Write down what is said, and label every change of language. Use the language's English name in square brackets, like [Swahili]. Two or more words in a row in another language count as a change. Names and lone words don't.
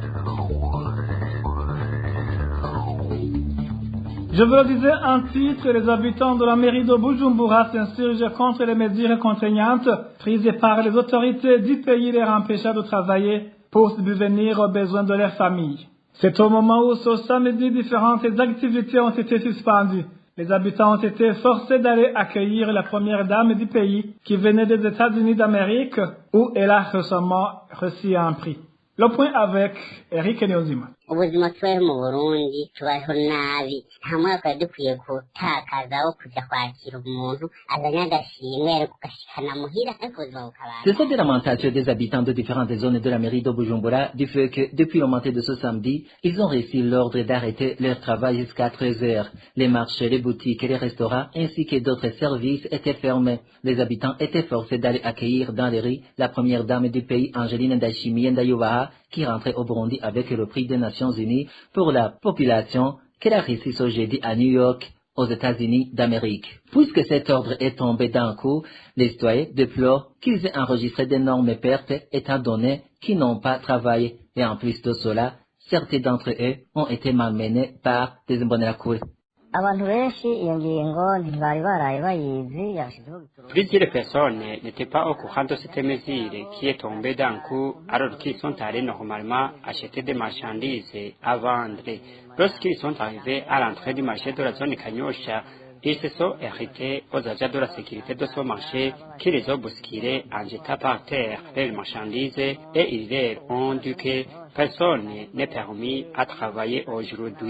[French] Je vous le disais en titre, les habitants de la mairie de Bujumbura s'insurgent contre les mesures contraignantes prises par les autorités du pays les empêchant de travailler pour subvenir aux besoins de leur famille. C'est au moment où ce samedi différentes activités ont été suspendues. Les habitants ont été forcés d'aller accueillir la première dame du pays qui venait des États-Unis d'Amérique où elle a récemment reçu un prix. Le point avec Eric Niyonzima. [Rundi] ubuzima tubaye mu Burundi tubayeho nabi nta mwaka dukwiye gutakaza wo kuja kwakira umuntu azanye agashimwe ariko gashikana muhira ariko ubuzima bukabana. [French] C'est cette lamentation des habitants de différentes zones de la mairie de Bujumbura du fait que depuis le matin de ce samedi, ils ont reçu l'ordre d'arrêter leur travail jusqu'à 13 heures. Les marchés, les boutiques et les restaurants ainsi que d'autres services étaient fermés. Les habitants étaient forcés d'aller accueillir dans les rues la première dame du pays, Angeline Ndayishimiye Ndayubaha, qui rentrait au Burundi avec le prix des Nations Unies pour la population qu'elle a reçu ce jeudi à New York, aux États-Unis d'Amérique. Puisque cet ordre est tombé d'un coup, les citoyens déplorent qu'ils aient enregistré d'énormes pertes étant donné qu'ils n'ont pas travaillé. Et en plus de cela, certains d'entre eux ont été malmenés par des imbonerakure. [Rundi] Abantu benshi iyo ngingo ntibari baraye bayizi yashizeho bitoro. [French] Plusieurs personnes n'étaient pas au courant de cette mesure qui est tombée d'un coup alors qu'ils sont allés normalement acheter des marchandises à vendre. Lorsqu'ils sont arrivés à l'entrée du marché de la zone Kanyosha, ils se sont arrêtés aux agents de la sécurité de ce marché qui les ont bousculés en jetant par terre leurs marchandises et ils leur ont dit que personne n'est permis à travailler aujourd'hui.